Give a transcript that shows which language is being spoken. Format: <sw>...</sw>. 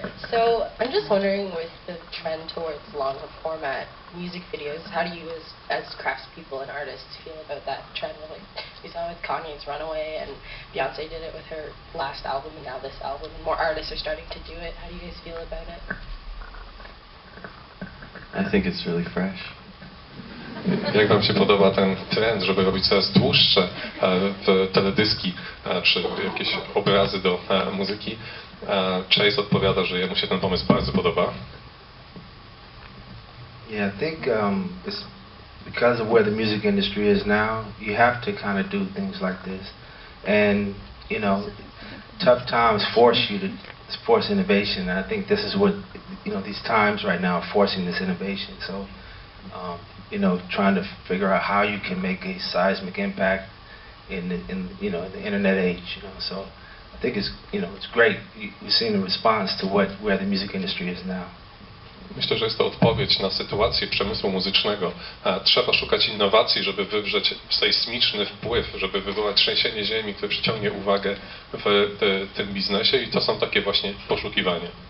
<en>So I'm just wondering, with the trend towards longer format music videos, how do you as craftspeople and artists feel about that trend? Like we saw with Kanye's Runaway, and Beyoncé did it with her last album, and now this album, and more artists are starting to do it. How do you guys feel about it? I think it's really fresh.</en> <pl>Jak Wam się podoba ten trend, żeby robić coraz dłuższe teledyski czy jakieś obrazy do muzyki? Chayse odpowiada, że jemu się ten pomysł bardzo podoba.</pl> <en>Yeah, I think it's because of where the music industry is now, you have to kind of do things like this. And, you know, tough times force innovation. And I think this is what, you know, these times right now are forcing this innovation. So, you know, trying to figure out how you can make a seismic impact in the internet age, you know. So I think it's, you know, it's great. We've seen the response to where the music industry is now.</en> <pl>Myślę, że jest to odpowiedź na sytuację przemysłu muzycznego. Trzeba szukać innowacji, żeby wywrzeć sejsmiczny wpływ, żeby wywołać trzęsienie ziemi, które przyciągnie uwagę w tym biznesie, i to są takie właśnie poszukiwania.</pl>